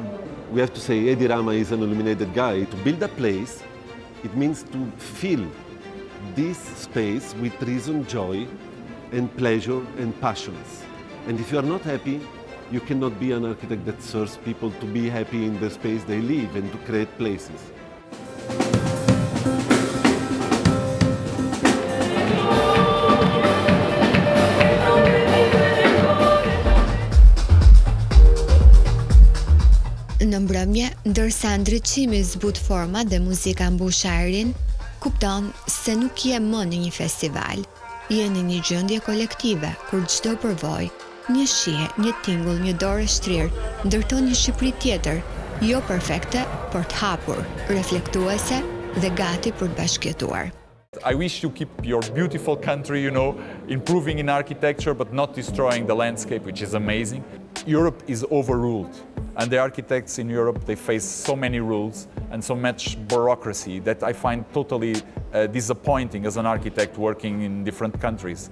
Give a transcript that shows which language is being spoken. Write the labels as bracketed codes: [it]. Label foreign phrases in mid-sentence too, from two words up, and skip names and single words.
[en] We have to say Edi Rama is an illuminated guy. To build a place, it means to fill this space with reason, joy, and pleasure and passions. And if you are not happy, you cannot be an architect that serves people to be happy in the space they live and to create places. [sq] Në mbrëmje, ndërsa ndriçimi zbut forma dhe muzika mbush ajrin, kupton se nuk je më në një festival. Je në një gjendje kolektive, kur çdo përvojë, një shije, një tingull, një dorë e shtrirë, ndërton një Shqipëri tjetër, jo perfekte, por të hapur, reflektuese dhe gati për të bashkëjetuar. [en] I wish you keep your beautiful country, you know, improving in architecture but not destroying the landscape, which is amazing. Europe is overruled, and the architects in Europe, they face so many rules and so much bureaucracy that I find totally disappointing as an architect working in different countries.